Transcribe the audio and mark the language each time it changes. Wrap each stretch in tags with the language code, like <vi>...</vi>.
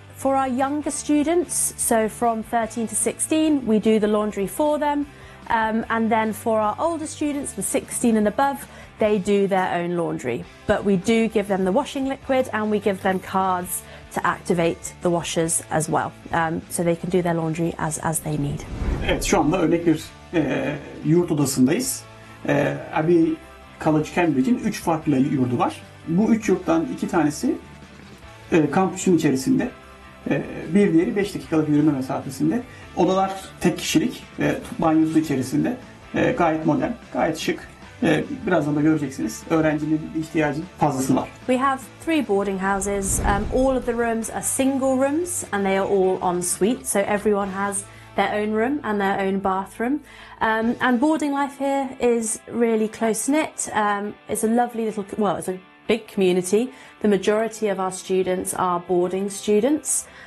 <en>For our younger students, so from 13 to 16, we do the laundry for them. And then for our older students, the 16 and above, they do their own laundry. But we do give them the washing liquid and we give them cards to activate the washers as well. So they can do their laundry as they need.</en> <tr>Evet, şu anda örnek bir yurt odasındayız. Abbey College Cambridge'in 3 farklı yurdu var. Bu 3 yurttan 2 tanesi kampüsün içerisinde. Bir diğeri 5 dakikalık yürüme mesafesinde. Odalar tek kişilik, banyosu içerisinde. Gayet modern, gayet şık. Birazdan da göreceksiniz. Öğrencinin ihtiyacının fazlası var.</tr> <en>We have 3 boarding houses. All of the rooms are single rooms and they are all en suite. So everyone has their own room and their own bathroom. And boarding life here is really close-knit. It's a lovely little, well, it's a big community. The majority of our students are boarding students.</en>